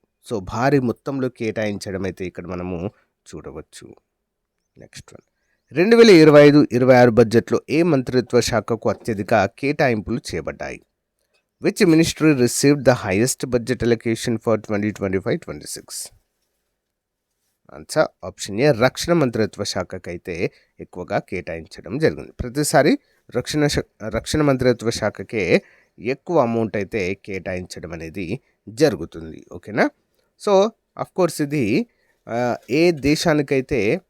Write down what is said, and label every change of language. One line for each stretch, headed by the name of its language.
Telugu: So భారీ మొత్తంలో కేటాయించడం అయితే ఇక్కడ మనము చూడవచ్చు. Next one. 2025-26 బడ్జెట్లో ఏ మంత్రిత్వ శాఖకు అత్యధిక కేటాయింపులు చేయబడ్డాయి?
English: Which ministry received the highest budget allocation for 2025-26?
Telugu: Answer option ఏ, రక్షణ మంత్రిత్వ శాఖకైతే ఎక్కువగా కేటాయించడం జరిగింది. ప్రతిసారి రక్షణ మంత్రిత్వ శాఖకే ఎక్కువ అమౌంట్ అయితే కేటాయించడం అనేది జరుగుతుంది. ఓకేనా. సో అఫ్కోర్స్ ఇది ఏ దేశానికైతే